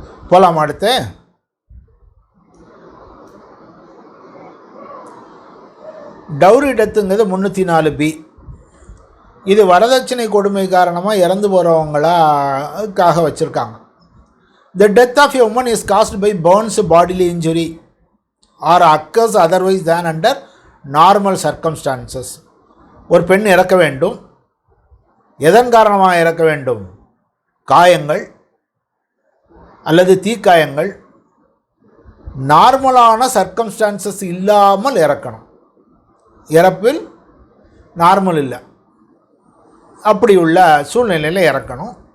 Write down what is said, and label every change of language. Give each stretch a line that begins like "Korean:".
Tamil: போகலாம். அடுத்து dowry டெத்துங்கிறது 304B. இது வரதட்சணை கொடுமை காரணமாக இறந்து போகிறவங்களுக்காக வச்சுருக்காங்க.
English: The death of a woman is caused by burns, bodily injury or occurs otherwise than under normal circumstances.
Tamil: ஒரு பெண் இறக்க வேண்டும். எதன் காரணமாக இறக்க வேண்டும்? காயங்கள் அல்லது தீக்காயங்கள், நார்மலான சர்க்கம்ஸ்டான்சஸ் இல்லாமல் இறக்கணும். இறப்பில் நார்மல் இல்லை, அப்படி உள்ள சூழ்நிலையில் இறக்கணும்.